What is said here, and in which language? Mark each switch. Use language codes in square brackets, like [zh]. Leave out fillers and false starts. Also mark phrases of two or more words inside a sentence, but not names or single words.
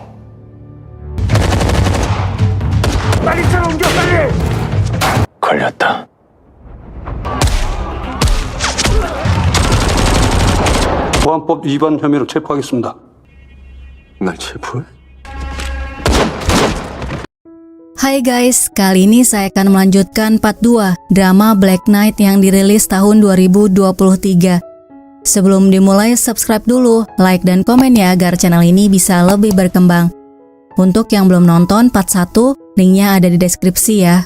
[ko] 빨리 차로 옮겨, 빨리! 걸렸다. 보안법 위반 혐의로 체포하겠습니다. 날 체포해? [id] Hai guys, kali ini saya akan melanjutkan part 2 drama Black Knight yang dirilis tahun 2023. Sebelum dimulai, subscribe dulu, like dan komen ya agar channel ini bisa lebih berkembang. Untuk yang belum nonton part 1, linknya ada di deskripsi ya.